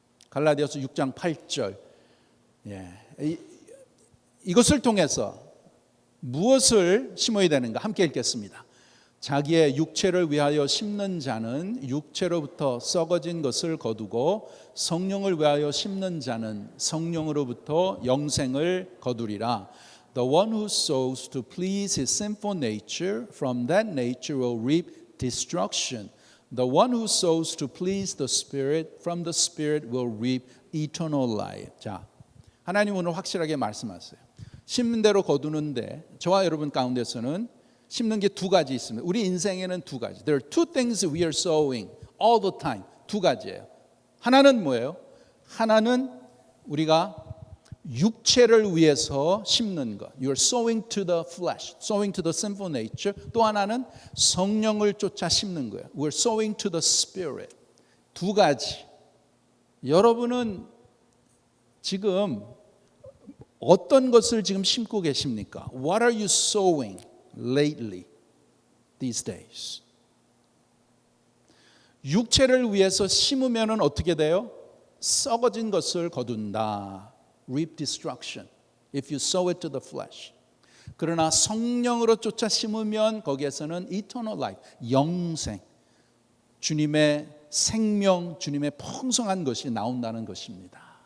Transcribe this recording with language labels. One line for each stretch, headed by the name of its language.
Korean: 갈라디아서 6장 8절. 예. 이것을 통해서 무엇을 심어야 되는가? 함께 읽겠습니다. 자기의 육체를 위하여 심는 자는 육체로부터 썩어진 것을 거두고 성령을 위하여 심는 자는 성령으로부터 영생을 거두리라.
English: The one who sows to please his sinful nature, from that nature will reap destruction. The one who sows to please the Spirit, from the Spirit will reap eternal life. 자,
Korean: 하나님 오늘 확실하게 말씀하세요. 심는 대로 거두는데 저와 여러분 가운데서는 심는 게 두 가지 있습니다. 우리 인생에는 두 가지.
English: There are two things we are sowing all the time.
Korean: 두 가지예요. 하나는 뭐예요? 하나는 우리가 육체를 위해서 심는 것.
English: You are sowing to the flesh, sowing to the sinful nature.
Korean: 또 하나는 성령을 쫓아 심는 거예요.
English: We are sowing to the spirit.
Korean: 두 가지. 여러분은 지금 어떤 것을 지금 심고 계십니까?
English: What are you sowing lately, these days?
Korean: 육체를 위해서 심으면 어떻게 돼요? 썩어진 것을 거둔다.
English: Reap destruction if you sow it to the flesh.
Korean: 그러나 성령으로 쫓아 심으면 거기에서는 eternal life, 영생, 주님의 생명, 주님의 풍성한 것이 나온다는 것입니다.